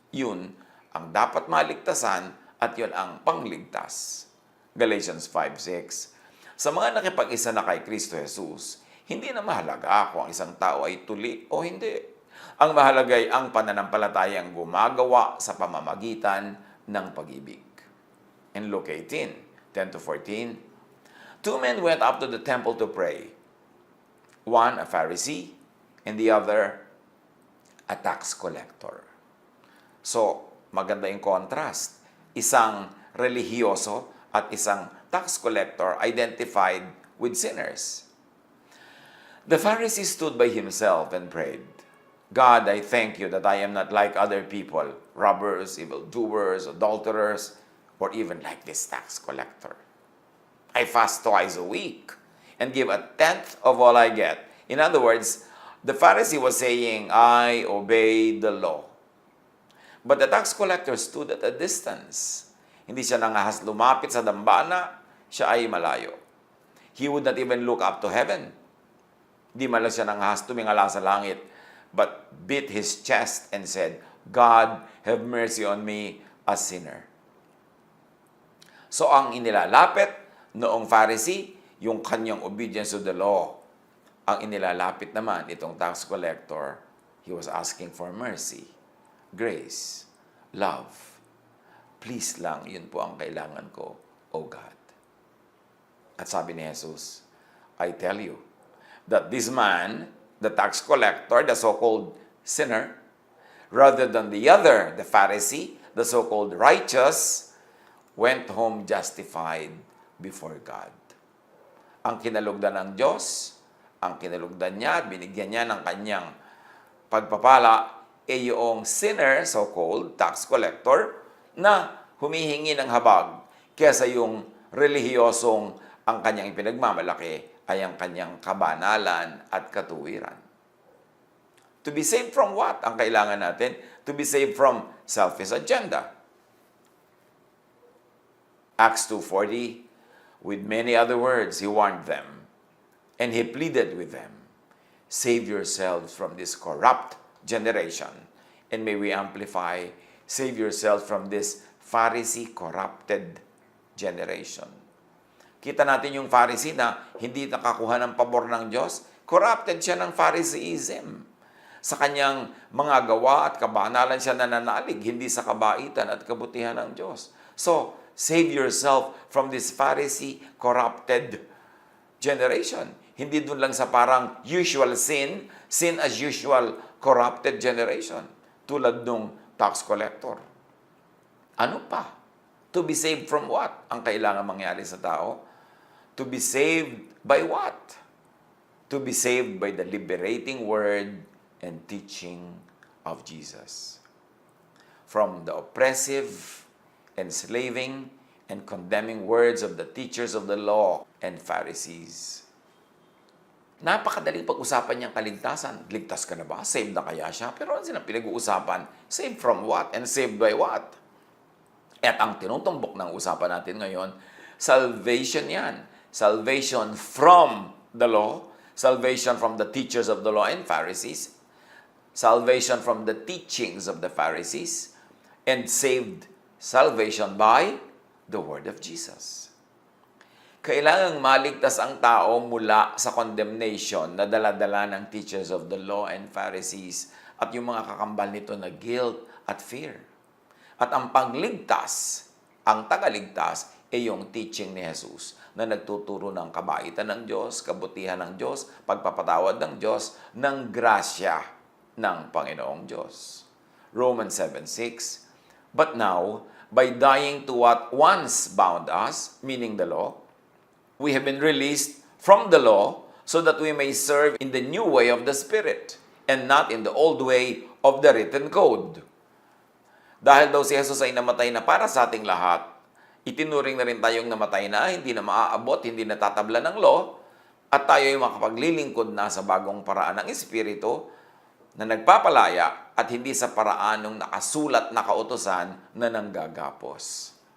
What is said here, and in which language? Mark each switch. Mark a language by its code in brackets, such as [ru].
[tl] Yun ang dapat maligtasan at yun ang pangligtas. [en] Galatians 5:6. [tl] Sa mga nakipag-isa na kay Kristo Jesus, hindi na mahalaga kung ang isang tao ay tuli o hindi. Ang mahalaga ay ang pananampalatayang gumagawa sa pamamagitan ng pag-ibig. [en] In Luke 18:10-14, two men went up to the temple to pray. One a Pharisee, and the other a tax collector. [tl] So, maganda yung contrast. Isang relihiyoso at isang tax collector [en] identified with sinners. The Pharisee stood by himself and prayed, God, I thank you that I am not like other people, robbers, evildoers, adulterers, or even like this tax collector. I fast twice a week and give a tenth of all I get. In other words, the Pharisee was saying, I obey the law. But the tax collector stood at a distance. [tl] Hindi siya nangahas lumapit sa dambana, siya ay malayo. [en] He would not even look up to heaven. [tl] Di man lang siya nangahas tumingala sa langit, [en] but beat his chest and said, God, have mercy on me, a sinner. [tl] So ang inilalapit noong Pharisee, yung kanyang [en] obedience to the law. [tl] Ang inilalapit naman, itong [en] tax collector, he was asking for mercy, grace, love. Please lang, [tl] yun po ang kailangan ko, [en] O God. [tl] At sabi ni Jesus, [en] I tell you, that this man, the tax collector, the so-called sinner, rather than the other, the Pharisee, the so-called righteous, went home justified before God. [tl] Ang kinalugdan ng Diyos, ang kinalugdan niya, binigyan niya ng kanyang pagpapala, yung sinner, so-called tax collector, na humihingi ng habag, kesa yung relihiyosong ang kanyang ipinagmamalaki ay ang kanyang kabanalan at katuwiran. [en] To be saved from what? [tl] Ang kailangan natin, [en] to be saved from selfish agenda. Acts 2:40, with many other words, he warned them, and he pleaded with them, save yourselves from this corrupt generation. And may we amplify, save yourselves from this Pharisee corrupted generation. [tl] Kita natin yung Pharisee na hindi nakakuha ng pabor ng Diyos. Corrupted siya ng Phariseeism. Sa kanyang mga gawa at kabanalan siya nananalig, hindi sa kabaitan at kabutihan ng Diyos. [en] So, save yourself from this Pharisee corrupted generation. [tl] Hindi dun lang sa parang [en] usual sin, sin as usual corrupted generation. [tl] Tulad nung tax collector. Ano pa? [en] To be saved from what? [tl] Ang kailangan mangyari sa tao? [en] To be saved by what? To be saved by the liberating word and teaching of Jesus. From the oppressive, enslaving, and condemning words of the teachers of the law and Pharisees. [tl] napakadaling pag-usapan niyang kaligtasan. Ligtas ka na ba? Saved na kaya siya? Pero ano silang pinag-uusapan? [en] Saved from what? And saved by what? [tl] At ang tinutumbok ng usapan natin ngayon, salvation yan. [en] Salvation from the law, salvation from the teachers of the law and Pharisees, salvation from the teachings of the Pharisees, and saved salvation by the word of Jesus. [tl] Kailangang maligtas ang tao mula sa condemnation na dala-dala ng [en] teachers of the law and Pharisees [tl] at yung mga kakambal nito na guilt at fear. At ang pagligtas, ang tagaligtas, ay yung teaching ni Jesus na nagtuturo ng kabaitan ng Diyos, kabutihan ng Diyos, pagpapatawad ng Diyos, ng grasya ng Panginoong Diyos. [en] Romans 7:6, but now, by dying to what once bound us, meaning the law, we have been released from the law so that we may serve in the new way of the Spirit and not in the old way of the written code. [tl] Dahil daw si Jesus ay namatay na para sa ating lahat, itinuring na rin tayong namatay na, hindi na maaabot, hindi na tatabla ng law, at tayo ay makapaglilingkod na sa bagong paraan ng Espiritu na nagpapalaya at hindi sa paraan ng nakasulat na kautusan na nanggagapos.